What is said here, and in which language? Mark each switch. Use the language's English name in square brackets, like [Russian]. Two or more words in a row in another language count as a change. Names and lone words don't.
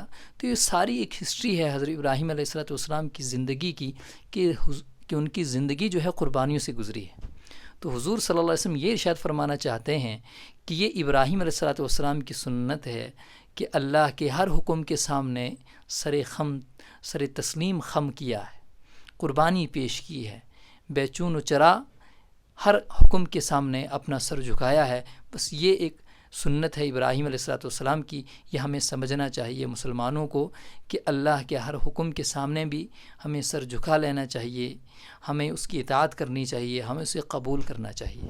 [Urdu] تو یہ ساری ایک ہسٹری ہے حضرت ابراہیم [Arabic] علیہ السلام [Urdu] کی زندگی کی کہ ان کی زندگی جو ہے قربانیوں سے گزری ہے۔ تو حضور [Arabic] صلی اللہ علیہ وسلم [Urdu] یہ ارشاد فرمانا چاہتے ہیں کہ یہ ابراہیم [Arabic] علیہ السلام [Urdu] کی سنت ہے کہ اللہ کے ہر حکم کے سامنے سر تسلیم خم کیا ہے، قربانی پیش کی ہے، بے چون و چرا ہر حکم کے سامنے اپنا سر جھکایا ہے۔ بس یہ ایک سنت ہے ابراہیم [Arabic] علیہ السلام [Urdu] کی، یہ ہمیں سمجھنا چاہیے مسلمانوں کو کہ اللہ کے ہر حکم کے سامنے بھی ہمیں سر جھکا لینا چاہیے، ہمیں اس کی اطاعت کرنی چاہیے، ہمیں اسے قبول کرنا چاہیے۔